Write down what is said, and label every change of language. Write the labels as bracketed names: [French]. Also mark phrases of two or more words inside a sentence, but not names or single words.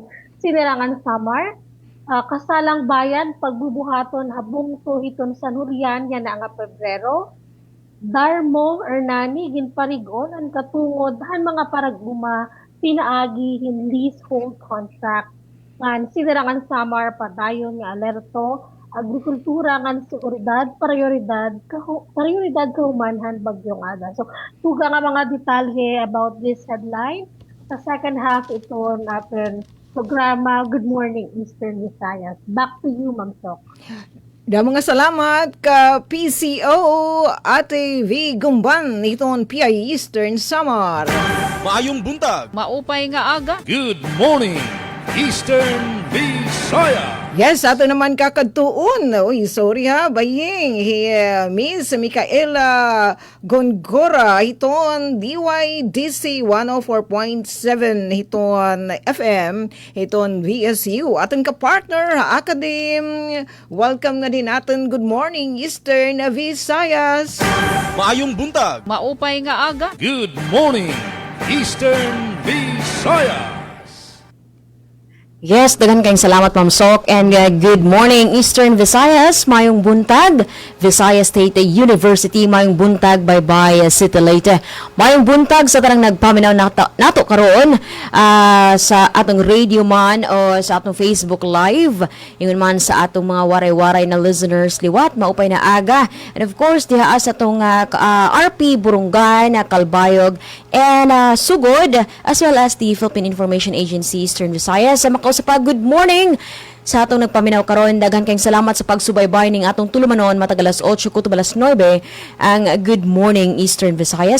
[Waray] Sinirangan Samar, kasalang bayan, pagbubuhaton, habungto iton sa Nurian, yan na nga Pebrero, Darmo, Ernani, Ginparigon, ang katungod, han mga paraguma pinaagi hin leasehold contract ngan siderangan samar padayon nga alerto agrikultura ngan seguridad prioridad kahumanhan bagyong Ada. So tuga nga mga detalye [English] about this headline [Waray] sa [English] second half [Waray] ito natin programa Good Morning Eastern Visayas. [English] Back to you, Ma'am Sok. [Waray] Mga salamat ka PCO Ate V. Gumban iton PI Eastern Samar. [Cebuano] Maayong buntag. [Waray] Maupay nga aga. [English] Good morning, Eastern Visayas. [Waray] Yes, ato naman kakadtuon. Uy, sorry ha, baying. Miss Micaela Gongora, hiton DYDC 104.7, hiton FM, hiton VSU. Aton ka-partner, Academ. [Filipino] Welcome na din natin. [English] Good morning, Eastern Visayas. [Cebuano] Maayong buntag. [Waray] Maupay nga aga. [English] Good morning, Eastern Visayas. [Cebuano] Yes, daghang kayong salamat Ma'am Sok [English] and good morning [Cebuano] Eastern Visayas, mayong buntag Visayas State University, mayong buntag bye-bye City Leyte. Mayong buntag sa tanang nagpaminaw nato karon sa atong radio man o sa atong Facebook Live, ingon man sa atong mga waray-waray na listeners liwat [Waray] maupay na aga, [English] and of course [Cebuano] diha sa atong RP Burungan, Kalbayog and Sugod, [English] as well as the Philippine Information Agency Eastern Visayas. [Cebuano] Sa [English] good morning [Cebuano] sa atong nagpaminaw karon, daghan kayong salamat sa pagsubaybay ning atong tulumanon matag alas 8 kutob alas 9 ang Good Morning Eastern Visayas.